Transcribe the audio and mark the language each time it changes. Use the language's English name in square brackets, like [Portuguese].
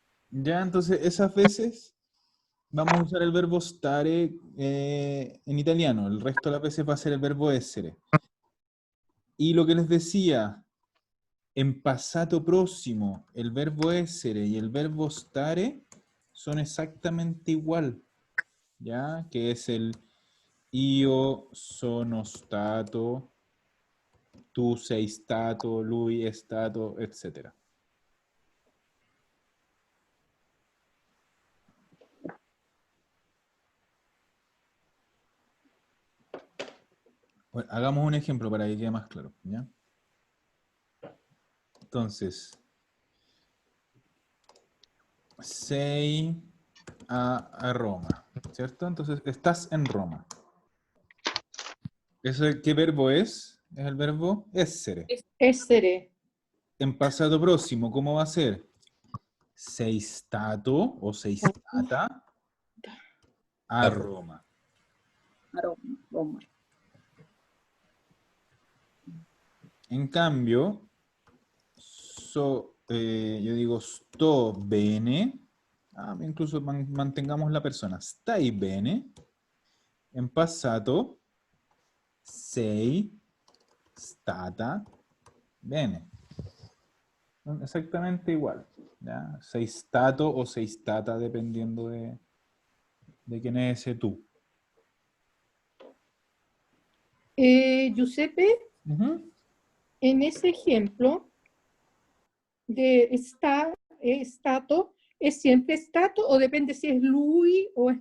[Spanish] Ya, entonces esas veces vamos a usar el verbo stare en italiano. El resto de las veces va a ser el verbo essere. Y lo que les decía, en pasado próximo, el verbo essere y el verbo stare son exactamente igual, ¿ya? Que es el [Italian] io sono stato, tu sei stato, lui è stato, etc. [Spanish] Bueno, hagamos un ejemplo para que quede más claro, ¿ya? Entonces, [Italian] sei a Roma, [Spanish] ¿cierto? Entonces, estás en Roma. ¿Qué verbo es? Es el verbo essere. [Italian] Essere. [Spanish] En pasado próximo, ¿cómo va a ser? [Italian] Sei stato o sei stata a Roma. Roma. [Spanish] En cambio, yo digo [Italian] sto bene, [Spanish] incluso mantengamos la persona, [Italian] stai bene, [Spanish] en passato [Italian] sei stata bene. [Spanish] Son exactamente igual, ¿ya? [Italian] Sei stato o sei stata [Spanish] dependiendo de quién es ese tú. Giuseppe, Ujú. en ese ejemplo de stato, ¿es siempre stato o depende si es lui o es